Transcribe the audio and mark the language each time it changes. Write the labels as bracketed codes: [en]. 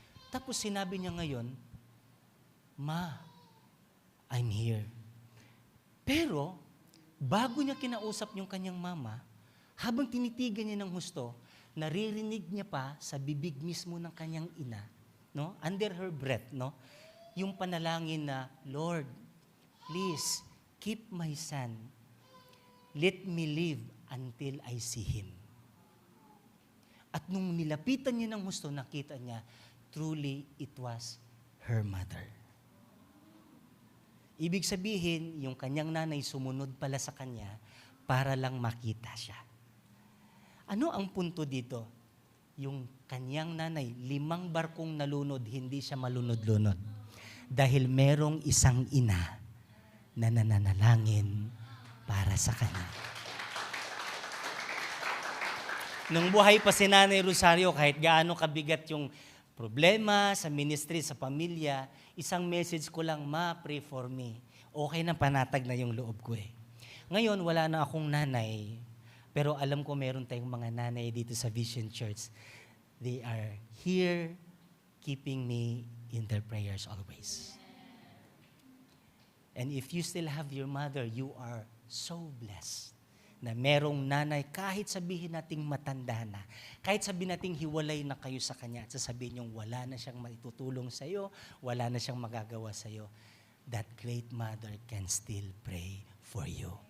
[tl] Tapos sinabi niya ngayon, "Ma, [en] I'm here." [tl] Pero, bago niya kinausap yung kanyang mama, habang tinitigan niya ng husto, naririnig niya pa sa bibig mismo ng kanyang ina, no? [en] Under her breath, no? [tl] Yung panalangin na, [en] "Lord, please, keep my son. Let me live until I see him." [tl] At nung nilapitan niya ng husto, nakita niya, [en] truly, it was her mother. [tl] Ibig sabihin, yung kanyang nanay sumunod pala sa kanya para lang makita siya. Ano ang punto dito? Yung kanyang nanay, 5 barkong nalunod, hindi siya malunod-lunod. Dahil merong isang ina na nananalangin para sa kanya. Nung buhay pa si Nanay Rosario, kahit gaano kabigat yung problema sa ministry, sa pamilya, isang message ko lang, "Ma, [en] pray for me." [tl] Okay na, panatag na yung loob ko eh. Ngayon, wala na akong nanay. Pero alam ko meron tayong mga nanay dito sa Vision Church. [en] They are here keeping me in their prayers always. And if you still have your mother, you are so blessed [tl] na merong nanay, kahit sabihin nating matanda na, kahit sabihin nating hiwalay na kayo sa kanya, at sasabihin niyong wala na siyang maitutulong sa iyo, wala na siyang magagawa sa iyo, [en] that great mother can still pray for you.